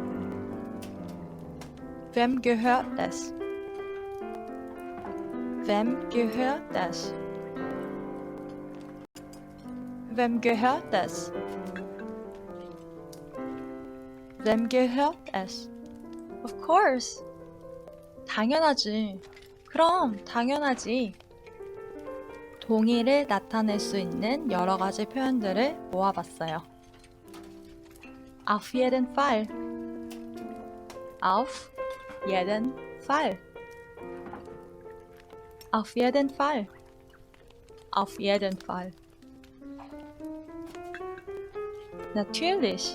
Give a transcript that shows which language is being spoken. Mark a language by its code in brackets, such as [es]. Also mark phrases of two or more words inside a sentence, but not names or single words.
[de] Wem gehört es? Wem gehört es? Wem gehört es? Wem gehört es? [en] Of course. [ko] 당연하지. 그럼 당연하지. 동의를 나타낼 수 있는 여러 가지 표현들을 모아봤어요. [de] Auf jeden Fall. Auf jeden Fall. Auf jeden Fall. Auf jeden Fall. Natürlich.